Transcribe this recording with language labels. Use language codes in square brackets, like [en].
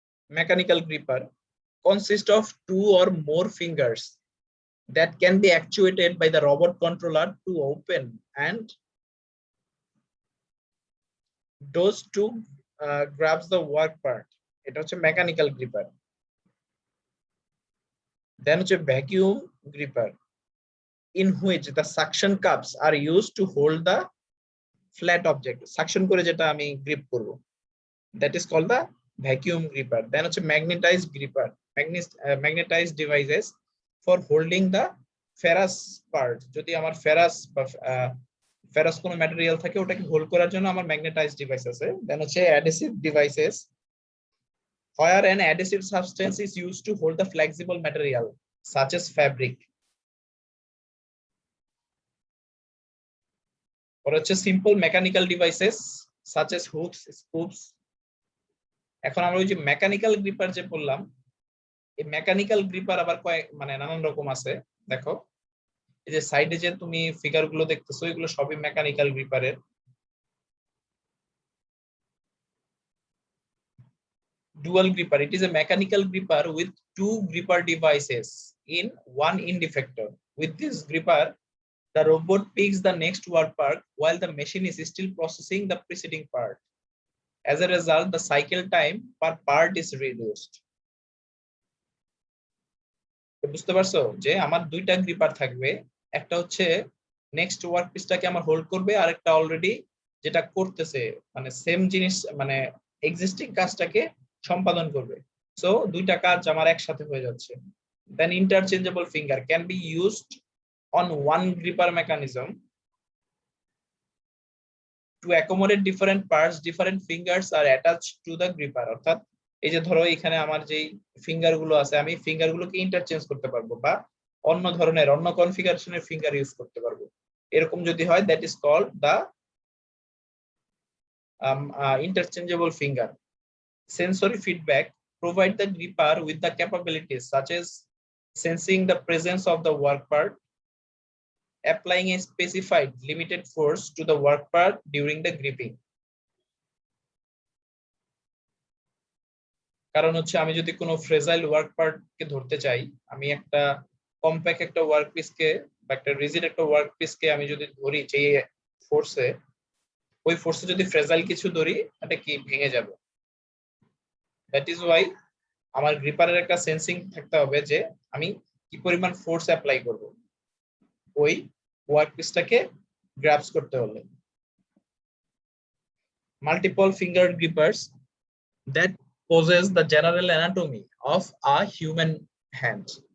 [en] Mechanical gripper consists of 2 or more fingers that can be actuated by the robot controller to open and those two grabs the work part. [bn] এটা হচ্ছে mechanical gripper. [en] then হচ্ছে vacuum gripper, in which the suction cups are used to hold the [bn] flat object suction করে যেটা আমি grip করব, [en] That is called the vacuum gripper. Then হচ্ছে magnetized gripper, magnetized devices for holding the ferrous part. [bn] যদি আমার ferrous বা ferrous কোনো material থাকে ওটাকে হোল্ড করার জন্য আমার ম্যাগনেটাইজড ডিভাইস আছে। [en] Then হচ্ছে adhesive devices where an adhesive substance is used to hold the flexible material such as fabric. Or হচ্ছে simple mechanical devices such as hooks, scoops. [bn] এখন আমরা ওই যে মেকানিক্যাল গ্রিপার যে বললাম, এই মেকানিক্যাল গ্রিপার আবার কয়েক মানে নানান রকম আছে। দেখো এই যে সাইডে যে তুমি ফিগার গুলো দেখতেছো এগুলো সবই mechanical গ্রিপারের। [en] Dual gripper, it is a mechanical gripper with two gripper devices in one end effector. With this gripper, the robot picks the next work part while the machine is still processing the preceding part. As a result, the cycle time per part is reduced. [bn] বুঝতে পারছো যে আমার দুইটা gripper থাকবে, একটা হচ্ছে next work পিসটাকে আমার hold করবে, আর একটা অলরেডি যেটা করতেছে মানে সেম জিনিস মানে এক্সিস্টিং কাজটাকে সম্পাদন করবে। সো দুইটা কাজ আমার একসাথে হয়ে যাচ্ছে। [en] Then interchangeable finger can be used on one gripper mechanism to accommodate different parts, different fingers are attached to the gripper. [bn] অর্থাৎ এই যে ধরো এখানে আমার যেই ফিঙ্গার গুলো আছে আমি ফিঙ্গার গুলোকে ইন্টারচেঞ্জ করতে পারবো বা অন্য ধরনের অন্য কনফিগারেশনের ফিঙ্গার ইউজ করতে পারবো। এরকম যদি হয় [en] That is called the interchangeable finger. Sensory feedback provide the gripper with the capabilities such as sensing the presence of the work part, applying a specified limited force to the work part during the gripping. [bn] কারণ হচ্ছে আমি যদি কোনো fragile work part কে ধরতে চাই, আমি একটা compact একটা ওয়ার্ক পিসকে বা একটা রিজিড একটা ওয়ার্ক পিসকে আমি যদি ধরি যে ফোর্সে, ওই ফোর্সে যদি ফ্রেজাইল কিছু ধরি এটা কি ভেঙে যাবে। [en] that is why [bn] আমার গ্রিপারের একটা সেন্সিং থাকতে হবে যে আমি কি পরিমাণ ফোর্স অ্যাপ্লাই করব ওই ওয়ার্ক পিসটাকে গ্রাবস করতে হলে। [en] Multiple finger grippers that possess the general anatomy of a human hand.